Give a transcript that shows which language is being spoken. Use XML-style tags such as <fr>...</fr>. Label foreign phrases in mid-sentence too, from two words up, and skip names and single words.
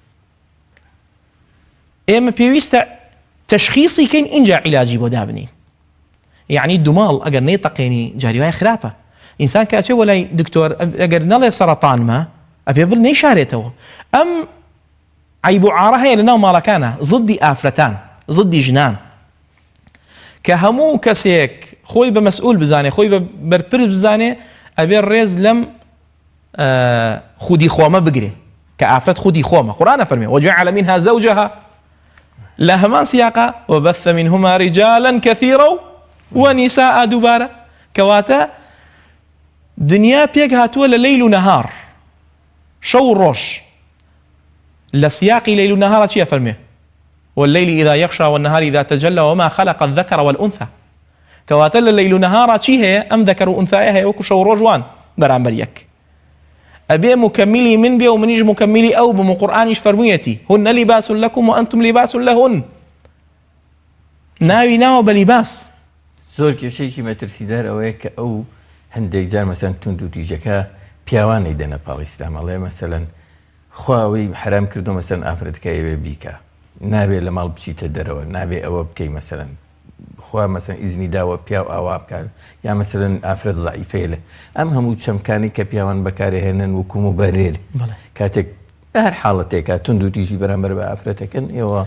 <ckb>ئێمە پێویستە تەشخیصی کەین اینجا عیلاجی بۆ دابنین یعنی دووماڵ ئەگەر نەیتەقێنی جاری وایە خراپە ئینسان کە ئەچێ بۆ لای دکتۆر ئەگەر نەڵێ سەرەتانمە ئەبێ بڵ نەیشارێتەوە ئەم عیب و عارە هەیە لەناو ماڵەکانە ضدی ئافرەتان ضدی ژنان کە هەموو کەسێک خۆی بە مەسئول بزانێ خۆی بە بەرپرس بزانێ ئەبێ ڕێز لەم خودی خۆمە بگرێ کە ئافرەت خودی خۆمە قورئان فەرمێ</ckb> <ar>وجعل منها زوجها</ar> <ckb>لە هەمان سیاقا</ckb> <ar>وبث منهما رجالا كثيرا ونساء</ar> <ckb>دووبارە کەواتە دنیا پێک هاتووە لە لەیل و نەهار شەو و ڕۆژ لە سیاقی لەیل و نەهارە چیە فەرمێ</ckb> <ar>والليل إذا يغشى والنهار إذا تجلى وما خلق الذكر والأنثى</ar> <ckb>كواتە لە لەیل و نەهارە چی هەیە ئەم دەکەر و ئونثایە هەیە وەکو شەو و ڕۆژوان بەرامبەر یەک ئەبێ مکملی من بێ و منیش مکملی ئەو بم و قورئانیش فەرموویەتی</ckb> <ar>هن لباس لكم وأنتم لباس لهن</ar> <ckb>ناوی ناوە بە لیباس زۆر کێشەیەکی مەترسیدار ئەوەیە کە ئەو هەندێک جار مەسەن تونند و تیژەکە پیاوانەی دەنە پاڵ ئیسلام ئەڵێ مەسەلەن خواوەی حرام کردو مەسەلەن ئافرەتەکە ئەوێ بیکە نابێ لە ماڵ بچیتە دەرەوە نابێ ئەوە بکەی مەسەلەن خوا مەسەلەن ئیزنی داوە پیاو ئاوا بکار یا مەسەلەن ئافرەت زەعیفەیە لێ ئەم هەموو چەمکانی کە پیاوان بەکارهێنن وەکو موبەرێر کاتێک هەر حاڵەتێکە تونند و تیژی بەرامبەر بە ئافرەتەکەن ئێوە</ckb>